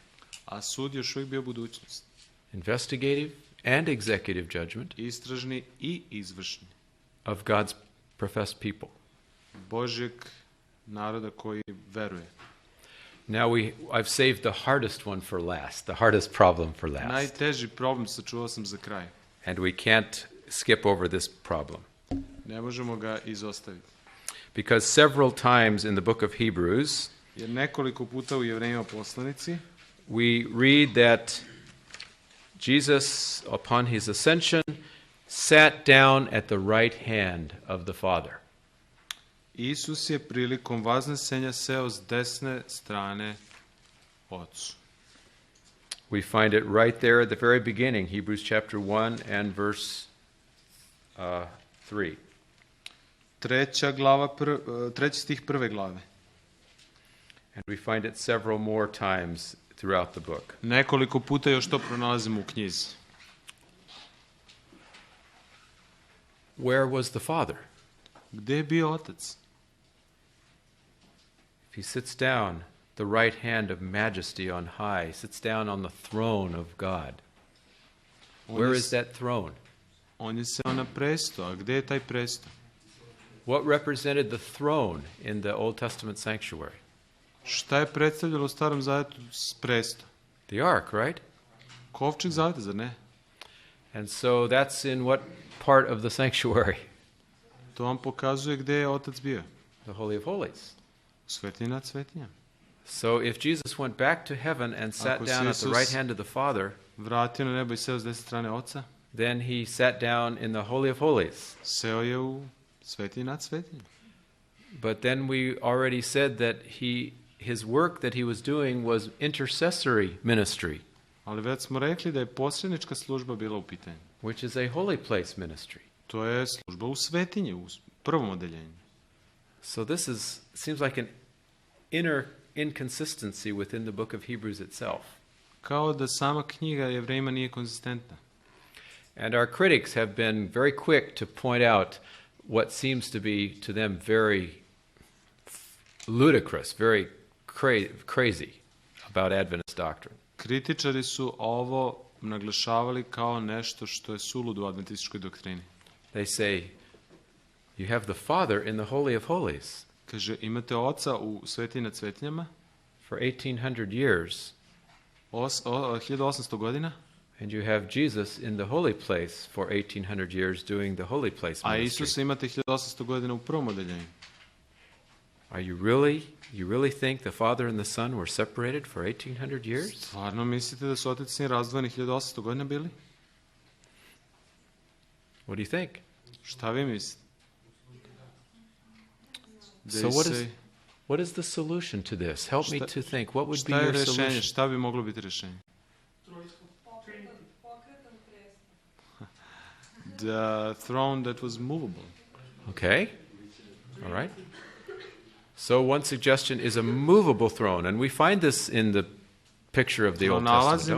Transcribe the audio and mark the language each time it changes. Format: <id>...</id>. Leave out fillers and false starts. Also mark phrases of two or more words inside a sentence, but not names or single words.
<sr>A sud još uvijek bio budućnost.</sr> <en>Investigative and executive judgment</en> <sr>Istražni i izvršni.</sr> <en>of God's professed people.</en> <sr>Božjeg naroda koji veruje.</sr> <en>Now I've saved the hardest one for last, the hardest problem for last.</en> <sr>Najteži problem sačuvao sam za kraj.</sr> <en>And we can't skip over this problem.</en> <sr>Ne možemo ga izostaviti.</sr> <en>Because several times in the book of Hebrews,</en> <sr>Jer nekoliko puta u Jevrejima poslanici</sr> <en>we read that Jesus, upon his ascension, sat down at the right hand of the Father.</en> <sr>Isus je prilikom vaznesenja seo s desne strane Ocu.</sr> <en>We find it right there at the very beginning, Hebrews chapter 1 and verse 3.</en> <sr>Treći stih prve glave.</sr> <en>And we find it several more times throughout the book.</en> <sr>Nekoliko puta još to pronalazimo u knjizi.</sr> <en>Where was the Father?</en> <sr>Gde je bio Otac?</sr> <en>If he sits down, the right hand of majesty on high, sits down on the throne of God. Where is that throne?</en> <sr>On je seo na presto, a gde je taj presto?</sr> <en>What represented the throne in the Old Testament sanctuary?</en> <sr>Šta je predstavljalo u Starom Zavetu s presto?</sr> <en>The ark, right?</en> <sr>Kovčeg zaveta, zar ne?</sr> <en>And so that's in what part of the sanctuary?</en> <sr>To vam pokazuje gde je Otac bio.</sr> <en>The Holy of Holies.</en> <sr>Svetinji nad svetinjama.</sr> <en>So if Jesus went back to heaven and sat down at the right hand of the Father,</en> <sr>vratio na nebo i seo s desne strane Oca,</sr> <en>then he sat down in the Holy of Holies.</en> <sr>Seo je u svetinji nad svetinjama.</sr> <en>But then we already said that his work that he was doing was intercessory ministry,</en> <sr>Ali već smo rekli da je posrednička služba bila u pitanju.</sr> <en>which is a holy place ministry.</en> <sr>To je služba u svetinji, u prvom odeljenju.</sr> <en>So this seems like an inner inconsistency within the book of Hebrews itself.</en> <sr>Kao da sama knjiga Jevrejima nije konzistentna.</sr> <en>And our critics have been very quick to point out what seems to be to them very ludicrous, very crazy about Adventist doctrine.</en> <sr>Kritičari su ovo naglašavali kao nešto što je suludo u adventističkoj doktrini.</sr> <en>They say, you have the Father in the Holy of Holies.</en> <sr>Kaže, imate Oca u svetinji nad svetinjama</sr> <en>For 1800 years,</en> <sr>1800 godina,</sr> <en>and you have Jesus in the holy place for 1800 years doing the holy place</en> <sr>a</sr> <en>ministry.</en> <sr>Isusa imate 1800 godina u prvom odeljenju.</sr> <en>Are you really think the Father and the Son were separated for 1800 years?</en> <sr>Stvarno mislite da su Otac i Sin razdvojeni 1800 godina bili?</sr> <en>What do you think?</en> <sr>Šta vi mislite?</sr> <en>So what is the solution to this? Help me to think. What would be</en> <sr>Šta je</sr> <en>your</en> <sr>rešenje?</sr> <en>solution?</en> <sr>Šta bi moglo biti rešenje?</sr> <en>The throne that was movable. Okay. All right. So one suggestion is a movable throne, and we find this in the picture of the Old Testament,</en> <sr>Nalazimo</sr>